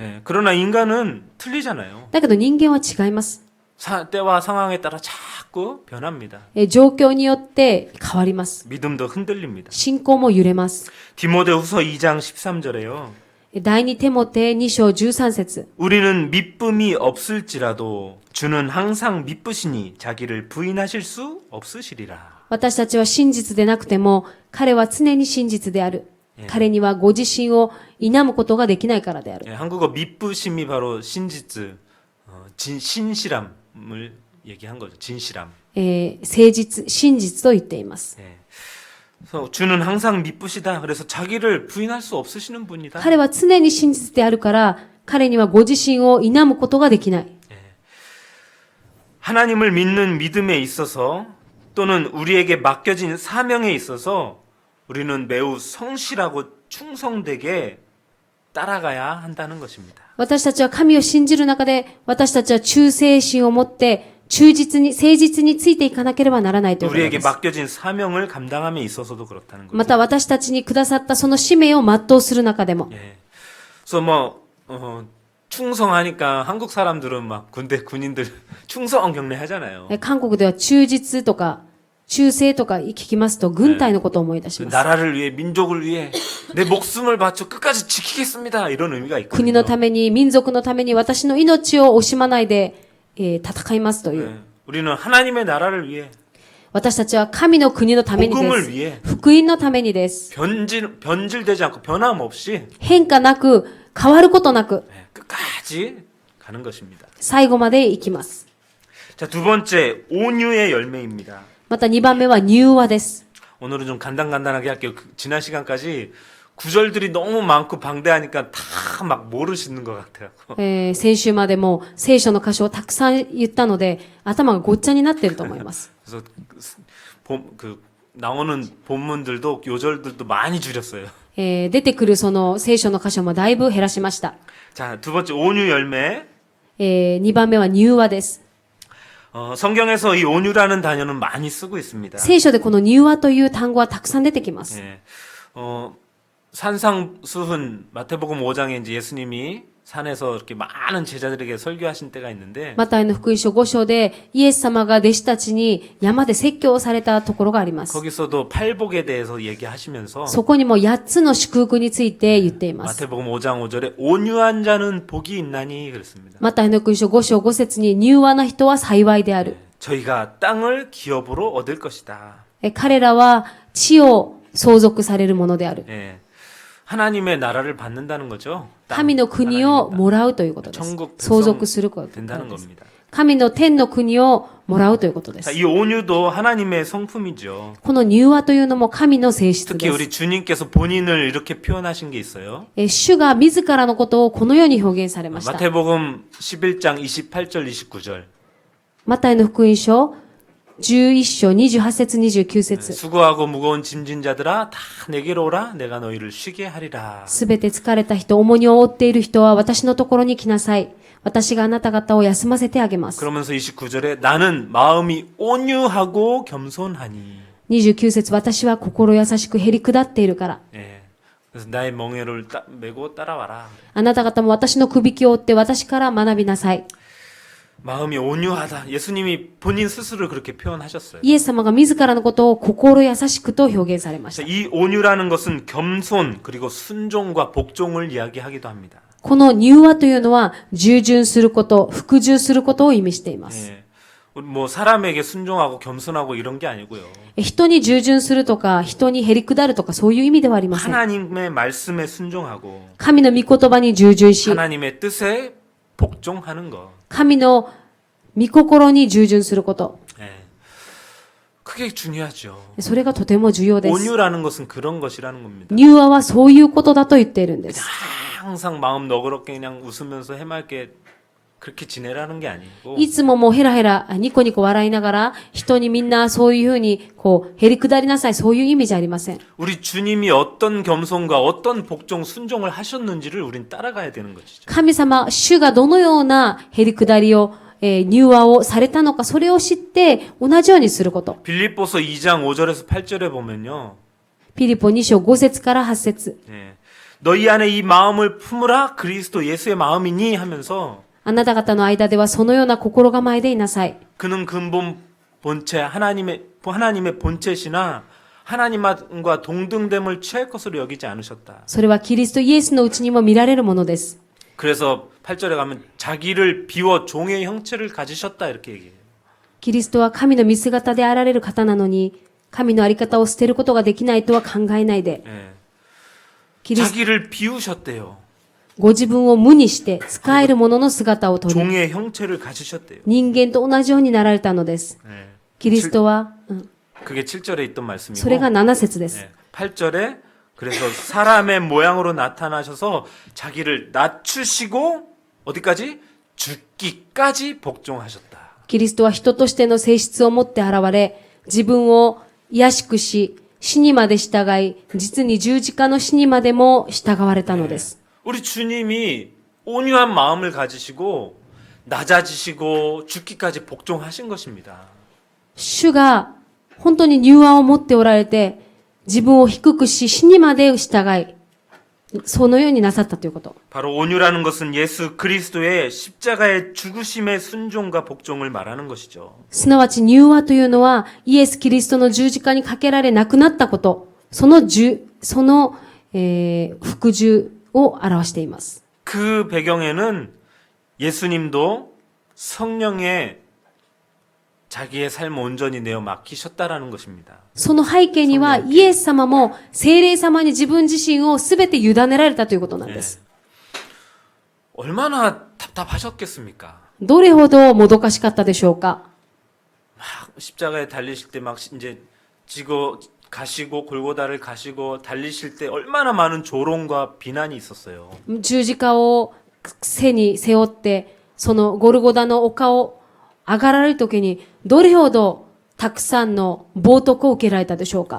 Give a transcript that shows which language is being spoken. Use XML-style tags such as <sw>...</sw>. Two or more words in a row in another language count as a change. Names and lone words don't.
<ko>예, 그러나 인간은 틀리잖아요.</ko> <ja>だけど人間は違います。</ja> <ko>때와 상황에 따라 자꾸 변합니다.</ko> <ja>状況によって変わります。</ja> <ko>믿음도 흔들립니다.</ko> <ja>信仰も揺れます。</ja> <ko>디모데후서 2장 13절에요.</ko> <ja>第二テモテ2章13節</ja> <ko>우리는 믿음이 없을지라도 주는 항상 믿으시니 자기를 부인하실 수 없으시리라.</ko> <ja>私たちは真実でなくても彼は常に真実である。彼にはご自身を否むことができないからである。</ja> <ko>예, 한국어 믿으심이 바로 신지츠, 신실함을 얘기한 거죠. 진실함.</ko> <ja>誠実、真実と言っています。</ja> <ko>예. 그래서 주는 항상 믿으시다. 그래서 자기를 부인할 수 없으시는 분이다.</ko> <ja>彼は常に真実であるから、彼にはご自身を否むことができない。</ja> <ko>하나님을 믿는 믿음에 있어서 또는 우리에게 맡겨진 사명에 있어서 우리는 매우 성실하고 충성되게 따라가야 한다는 것입니다.</ko> <ja>私たちは神を信じる中で、私たちは忠誠心を持って、忠実に、誠実についていかなければならないということ</ja> <ko>우리에게</ko> <ja>です。</ja> <ko>맡겨진 사명을 감당함에 있어서도 그렇다는</ko> <ja>ま</ja> <ko>거죠.</ko> <ja>た私たちにくださったその使命を全うする中でも、</ja> <ko>예. 그래서 충성하니까 한국 사람들은 막 군대 군인들 충성 경례하잖아요.</ko> <ja>韓国では忠実とか、忠誠とか聞きますと、軍隊のことを思い出します。</ja> <ko>나라를 위해 민족을 위해 내 목숨을 바쳐 끝까지 지키겠습니다. 이런 의미가</ko> <ja>国の</ja> <ko>있거든요.</ko> <ja>ために、民族のために私の命を惜しまないで、戦いますという。</ja> <ko>예. 우리는 하나님의 나라를 위해</ko> <ja>私たちは神の国のためにで</ja> <ko>복음을</ko> <ja>す。</ja> <ko>위해</ko> <ja>福音のためにです。</ja> <ko>변질되지 않고 변함없이</ko> <ja>変化なく、変わることなく、</ja> <ko>예, 끝까지 가는 것입니다.</ko> <ja>最後まで行きます。</ja> <ko>자, 두 번째 온유의 열매입니다.</ko> <ja>また2番目は柔和です。</ja> <ko>오늘은 좀 간단하게 할게요. 지난 시간까지 구절들이 너무 많고 방대하니까 다 막 모르시는 것 같아요.</ko> <ja>先週までも聖書の箇所をたくさん言ったので、頭がごっちゃになっていると思います。</ja> <ko>그래서 나오는 본문들도 요절들도 많이 줄였어요.</ko> <ja>出てくるその聖書の箇所もだいぶ減らしました。</ja> <ko>자, 두 번째 온유 열매.</ko> <ja>2 番目は柔和です。</ja> <ko>성경에서 이 온유라는 단어는 많이 쓰고 있습니다.</ko> <ja>聖書でこの柔和という単語はたくさん出てきます。</ja> <ko>예. 산상수훈 마태복음 5장에 이제 예수님이 산에서 이렇게 많은 제자들에게 설교하신 때가 있는데</ko> <ja>マタイの福音書5章でイエス様が弟子たちに山で説教をされたところがあります。</ja> <ko>거기서도 팔복에 대해서 얘기하시면서</ko> <ja>そこにも8つの祝福について言っています。</ja> <ko>마태복음 5장 5절에 온유한 자는 복이 있나니 그랬습니다.</ko> <ja>マタイの福音書5章5節に柔和な人は幸いである。</ja> <ko>저희가 땅을 기업으로 얻을 것이다.</ko> <ja>彼らは地を相続されるものである。</ja> <ko>예. 하나님의 나라를 받는다는 거죠.</ko> <ja>神の国をもらうということです。</ja> <ko>천국</ko> <ja>相続すること</ja> <ko>된다는</ko> <ja>です。</ja> <ko>겁니다.</ko> <ja>神の天の国をもらうということで</ja> <ko>자,</ko> <ja>す。</ja> <ko>이 온유도 하나님의 성품이죠.</ko> <ja>この柔和というのも神の性質</ja> <ko>특히</ko> <ja>で</ja> <ko>우리</ko> <ja>す。</ja> <ko>주님께서 본인을 이렇게 표현하신 게 있어요.</ko> <ja>主が自らのことをこのように表現されました。</ja> <ko>마태복음 11장 28절 29절.</ko> <ja>マタイの福音書11章28節29節</ja> <ko>수고하고 무거운 짐진 자들아 다 내게로 오라 내가 너희를 쉬게 하리라.</ko> <ja>すべて疲れた人、重荷を負っている人は私のところに来なさい。私があなた方を休ませてあげます。</ja> <ko>그러면서 29절에 나는 마음이 온유하고 겸손하니.</ko> <ja>29 節私は心優しくへり下っているから。</ja> <ko>예. 그래서 나의 멍에를 메고 따라와라.</ko> <ja>あなた方も私のくびきを追って私から学びなさい。</ja> <ko>마음이 온유하다. 예수님이 본인 스스로를 그렇게 표현하셨어요.</ko> <ja>イエス様が自らのことを心優しくと表現されました。</ja> <ko>이 온유라는 것은 겸손 그리고 순종과 복종을 이야기하기도 합니다.</ko> <ja>この柔和というのは従順すること、服従することを意味しています。</ja> <ko>예. 뭐 사람에게 순종하고 겸손하고 이런 게 아니고요.</ko> <ja>人に従順するとか、人にへり下るとか、そういう意味ではありません。</ja> <ko>하나님의 말씀에 순종하고</ko> <ja>神の御言葉に従順し、</ja> <ko>하나님의 뜻에 복종하는 것.</ko> <ja>神の御心に従順すること。</ja> <ko>예. 그게 중요하죠.</ko> <ja>それがとても重要です。</ja> <ko>온유라는 것은 그런 것이라는 겁니다.</ko> <ja>柔和はそういうことだと言っているんです。</ja> <ko>항상 마음 너그럽게 그냥 웃으면서 해맑게 그렇게 지내라는 게 아니고</ko> <ja>いつももうヘラヘラ、ニコニコ笑いながら、人にみんなそういうふうに、こう、へり下りなさい、そういう意味じゃありません。</ja> <ko>우리 주님이 어떤 겸손과 어떤 복종 순종을 하셨는지를 우린 따라가야 되는 것이죠.</ko> <ja>神様、主がどのようなへり下りを、柔和をされたのか、それを知って同じようにすること。</ja> <ko>빌립보서 2장 5절에서 8절에 보면요.</ko> <ja>ピリポ2章5節から8節</ja> <ko>예. 너희 안에 이 마음을 품으라 그리스도 예수의 마음이니 하면서</ko> <ja>あなた方の間ではそのような心構えでいなさい。</ja> <ko>그는 근본 본체 하나님의 본체시나 하나님과 동등됨을 취할 것으로 여기지 않으셨다.</ko> <ja>それはキリストイエスのうちにも見られるものです。</ja> <ko>그래서 8절에 가면 자기를 비워 종의 형체를 가지셨다 이렇게 얘기해요.</ko> <ja>キリストは神の見姿であられる方なのに、神のあり方を捨てることができないとは考えないで、</ja> <ko>예.</ko> <ja>キリスト</ja> <ko>자기를 비우셨대요.</ko> <ja>ご自分を無にして使えるものの姿をとり、</ja> <ko>종의 형체를 가지셨대요.</ko> <ja>人間と同じようになられたのです。</ja> <ko>예.</ko> <ja>キリストは、</ja> <ko>그게 7절에 있던 말씀이고</ko> <ja>それが7節です。</ja> <ko>예. 8절에 그래서 사람의 모양으로 나타나셔서 자기를 낮추시고 어디까지? 죽기까지 복종하셨다.</ko> <ja>キリストは人としての性質を持って現れ、自分を卑しくし、死にまで従い、実に十字架の死にまでも従われたのです。</ja> <ko>우리 주님이 온유한 마음을 가지시고 낮아지시고 죽기까지 복종하신 것입니다.</ko> <ja>主が本当に柔和を持っておられて、自分を低くし、死にまで従い、そのようになさったということ。</ja> <ko>바로 온유라는 것은 예수 그리스도의 십자가의 죽으심의 순종과 복종을 말하는 것이죠.</ko> <ja>すなわち柔和というのは、イエス・キリストの十字架にかけられ亡くなったこと、その服従を表しています。</ja> <ko>그 배경에는 예수님도 성령에 자기의 삶 온전히 내어 맡기셨다라는 것입니다.</ko> <ja>その背景には、イエス様も聖霊様に自分自身をすべて委ねられたということなんです。</ja> <ko>얼마나 답답하셨겠습니까?</ko> <ja>どれほどもどかしかったでしょうか。</ja> <ko>막 십자가에 달리실 때 막 이제 지고 가시고 골고다를 가시고 달리실 때 얼마나 많은 조롱과 비난이 있었어요.</ko> <ja>十字架を背に背負って、そのゴルゴダの丘を上がられるときに、どれほどたくさんの冒涜を受けられたでしょうか。</ja>